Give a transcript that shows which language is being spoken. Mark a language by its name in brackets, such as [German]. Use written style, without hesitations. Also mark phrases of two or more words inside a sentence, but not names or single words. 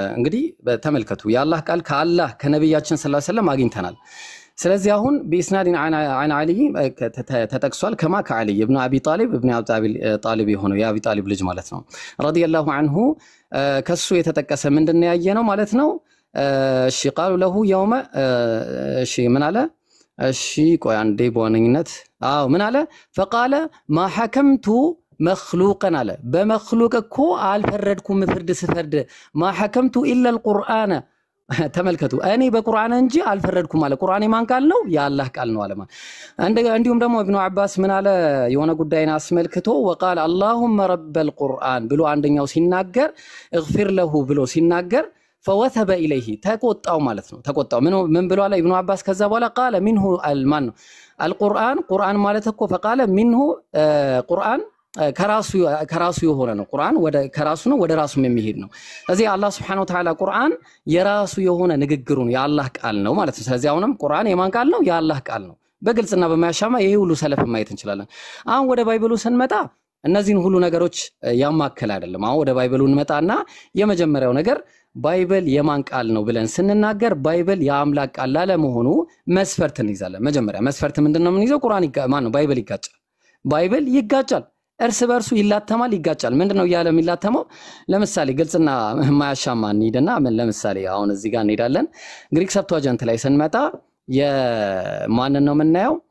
[Amharic] እንግዲህ ተመልከቱ። የአላህ ቃል ከአላህ ከነብያችን [Arabic] صلى الله عليه وسلم [Amharic] አግኝተናል። ስለዚህ አሁን በኢስናድን አን አሊ ተጠቅሷል። ከማ ከአሊ ኢብኑ አቢ ጣሊብ ጣሊብ የሆነው የአቢ ጣሊብ ልጅ ማለት ነው [Arabic] رضي الله عنه [Amharic] ከሱ የተጠቀሰ ምንድነው ያየ ነው ማለት ነው። እሺ ቃሉ ለሁ የውመ እሺ ምን አለ እሺ ቆይ አንዴ በዋነኝነት ምን አለ [Arabic] فقال ما حكمت مخلوقا [Amharic] አለ በመخلوቅ እኮ አልፈረድኩም ፍርድ ስፈርድ [Arabic] ما حكمت الا القرآن [Amharic] ተመልከቱ እኔ በቁርአን እንጂ አልፈረድኩም አለ ቁርአን የማን ቃል ነው የአላህ ቃል ነው አለ ማለት እንዲሁም ደግሞ ኢብኑ አባስ ምን አለ የሆነ ጉዳይን አስመልክቶ [Arabic] وقال اللهم رب القرآن [Amharic] ብሎ አንደኛው ሲናገር [Arabic] اغفر له [Amharic] ብሎ ሲናገር [Arabic] فوثب اليه [Amharic] ተቆጣው ማለት ነው ተቆጣው ምን ብሎ አለ ኢብኑ አባስ ከዛ በኋላ [Arabic] قال منه المان القرآن [Amharic] ማለት እኮ فقال [Arabic] منه قرآن [Amharic] ከራሱ የሆነ ነው ቁርአን ወደ ከራሱ ነው ወደ ራሱም የሚሄድ ነው ስለዚህ አላህ [Arabic] سبحانه وتعالى [Amharic] ቁርአን የራሱ የሆነ ንግግሩ ነው የአላህ ቃል ነው ማለት ነው ስለዚህ አሁንም ቁርአን የማን ቃል ነው የአላህ ቃል ነው በግልጽና በማያሻማ ይሄ ሁሉ ሰለፍ ማየት እንችላለን አሁን ወደ ባይብሉ ስንመጣ እነዚህን ሁሉ ነገሮች ያማከለ አይደለም አሁን ወደ ባይብሉ እንመጣና የመጀመሪያው ነገር ባይብል የማን ቃል ነው ብለን ስንናገር ባይብል የአምላክ ቃል ለመሆኑ መስፈርት እንይዛለን መጀመሪያ መስፈርት ምንድነው የምንይዘው ቁርአን ማን ነው ባይብል ይጋጫል ባይብል ይጋጫል እርስ በርሱ ይላተማል ይጋጫል ምንድነው ያለ የሚላተመው ለምሳሌ ግልጽና ማያሻማ እንሂድና ምን ለምሳሌ አሁን እዚህ ጋር እንሄዳለን ግሪክ ሰብቷጀንት ላይ ስንመጣ የማን ነው የምናየው